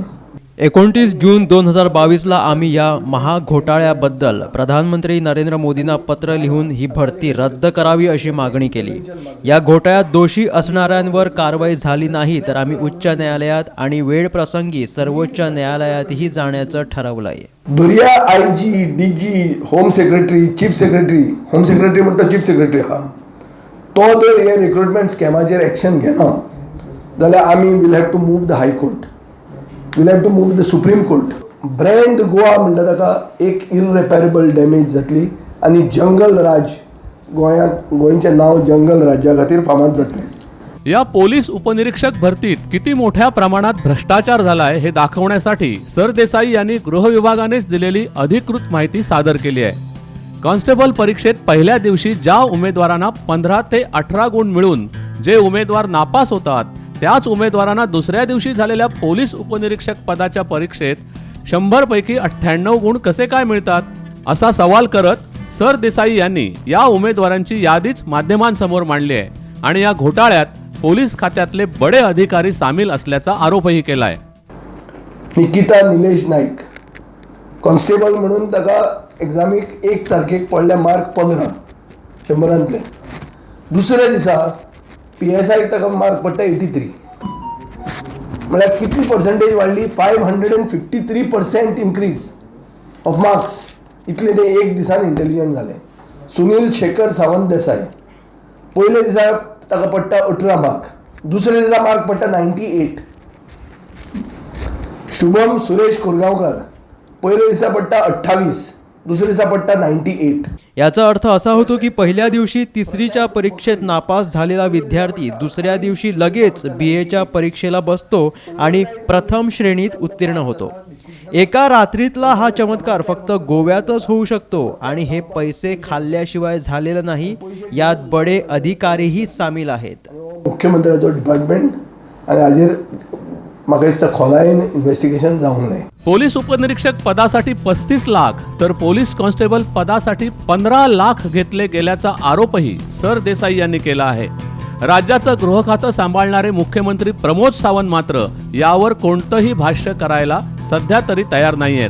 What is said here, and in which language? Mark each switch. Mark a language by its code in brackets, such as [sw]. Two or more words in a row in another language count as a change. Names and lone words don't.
[mr] 29 जून 2022ला आम्ही या महाघोटाळ्याबद्दल प्रधानमंत्री नरेंद्र मोदींना पत्र लिहून ही भरती रद्द करावी अशी मागणी केली. या घोटाळ्यात दोषी असणाऱ्यांवर कारवाई झाली नाही तर आम्ही उच्च न्यायालयात आणि वेळ प्रसंगी सर्वोच्च न्यायालयातही जाण्याचं ठरवलंय. [kok] दुर्या IG, DG, [en] home secretary, chief secretary, home secretary [kok] म्हणटा [en] chief secretary [kok] हा तो जर हे रिक्रुटमेंट स्कॅमाचेर एक्शन घेना जाल्यार आमी [en] will have to move the High Court. will have to move the Supreme Court. [kok] ब्रँड गोवा म्हणटा ताका एक [en] irreparable damage [kok] जातली आनी जंगल राज गोंयचें नांव जंगल राज्या खातीर फामाद जातलें. [mr] या पोलीस उपनिरीक्षक भरतीत किती मोठ्या प्रमाणात भ्रष्टाचार झालाय हे दाखवण्यासाठी सरदेसाई यांनी गृह विभागानेच दिलेली अधिकृत माहिती सादर केली आहे. कॉन्स्टेबल परीक्षेत पहिल्या दिवशी ज्या उमेदवारांना 15 ते 18 गुण मिळून जे उमेदवार नापास होतात त्याच उमेदवारांना दुसऱ्या दिवशी झालेल्या पोलीस उपनिरीक्षक पदाच्या परीक्षेत 100 पैकी 98 गुण कसे काय मिळतात असा सवाल करत सरदेसाई यांनी या उमेदवारांची यादीच माध्यमांसमोर मांडली आहे आणि या घोटाळ्यात पोलीस खात्यातले बडे अधिकारी सामील असल्याचा आरोपही केलाय. [kok] निकिता निलेश नाईक कॉन्स्टेबल म्हणून ताका एग्जामीक 1 तारखेक पडले मार्क 15 100तले. दुसऱ्या दिसा PSIक ताका मार्क पडटा 83. म्हळ्यार कितली पर्संटेज वाडली? [en] 553% increase of marks. [kok] इतले ते एक दिसान इंटेलिजंट जाले. सुनील शेखर सावंत देसाई पयल्या दिसा ताका पडटा 18 मार्क, दुसऱ्या दिसा मार्क पडटा 98. शुभम सुरेश कोरगांवकर पयल्या दिसा पडटा 28, दुसऱ्या दिसा पडटा 98. [mr] याचा अर्थ असा होतो की पहिल्या दिवशी तिसरीच्या परीक्षेत नापास झालेला विद्यार्थी दुसऱ्या दिवशी लगेच BAच्या परीक्षेला बसतो आणि प्रथम श्रेणीत उत्तीर्ण होतो. एका रात्रीतला हा चमत्कार फक्त गोव्यातच होऊ शकतो आणि हे पैसे खाल्ल्याशिवाय झालेलं नाही. यात बडे अधिकारीही सामील आहेत. [kok] मुख्यमंत्र्याचो डिपार्टमेंट आणि हाजेर म्हाका दिसता खोलायेन इन्व्हेस्टिगेशन जावंक जाय. [mr] पोलीस उपनिरीक्षक पदासाठी 35 लाख तर पोलीस कॉन्स्टेबल पदासाठी 15 लाख घेतले गेल्याचा आरोपही सरदेसाई यांनी केला आहे. राज्याचं गृह खातं सांभाळणारे मुख्यमंत्री प्रमोद सावंत मात्र यावर कोणतंही भाष्य करायला सध्या तरी तयार नाहीयेत.